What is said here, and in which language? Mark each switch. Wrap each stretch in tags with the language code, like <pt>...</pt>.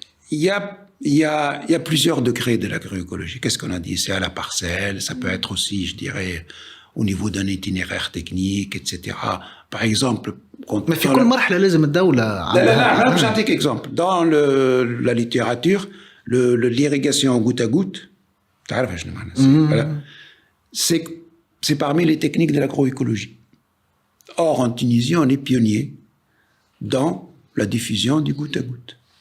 <fr>Il y a plusieurs degrés de l'agroécologie. Qu'est-ce qu'on a dit? C'est à la parcelle, ça peut être aussi, je dirais, au niveau d'un itinéraire technique, etc. Par exemple,</fr> <ar>ما في كل مرحلة لازم الدولة. لا باش نعطيك exemple.</ar> <fr>Dans la littérature, l'irrigation au goutte à goutte,</fr> <ar>تعرف شنو معناها؟</ar> <fr>C'est parmi les techniques de l'agroécologie. Or, en Tunisie, on est pionnier dans la diffusion du goutte à goutte.</fr>